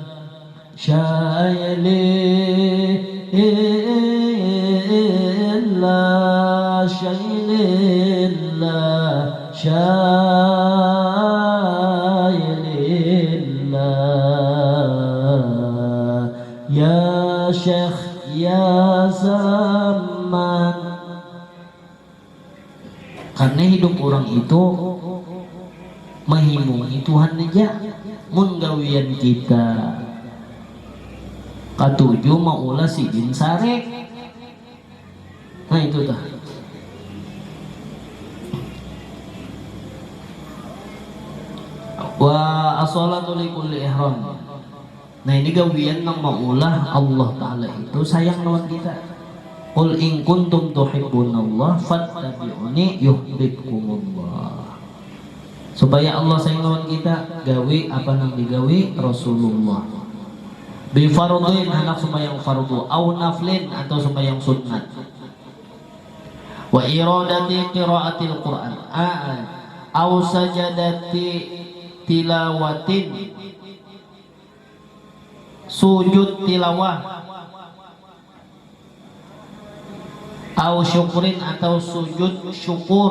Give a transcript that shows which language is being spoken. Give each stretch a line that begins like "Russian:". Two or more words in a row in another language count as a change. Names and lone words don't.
Arabic: شايل الله شايل الله شايل الله يا شيخ يا زمان.
Banjar: Karena hidup orang itu mahimung Tuhan aja mun gawian kita katuju maulah sidin sarek. Nah itu tah.
Arabic: والصلاة لكل إحرام.
Banjar: Nah ini gawian nang maulah Allah Ta'ala itu sayang lawan kita.
Arabic: قل إن كنتم تحبون الله فاتبعوني يحببكم الله.
Banjar: Supaya Allah sayang lawan kita, gawe apa nang digawe Rasulullah.
Arabic: بفرض
Banjar: hendak sembahyang fardu,
Arabic: أو نفل
Banjar: atau sembahyang sunat.
Arabic: وإرادة قراءة القرآن أو سجدة تلاوة,
Banjar: sujud tilawah,
Arabic: أو شكر
Banjar: atau sujud syukur.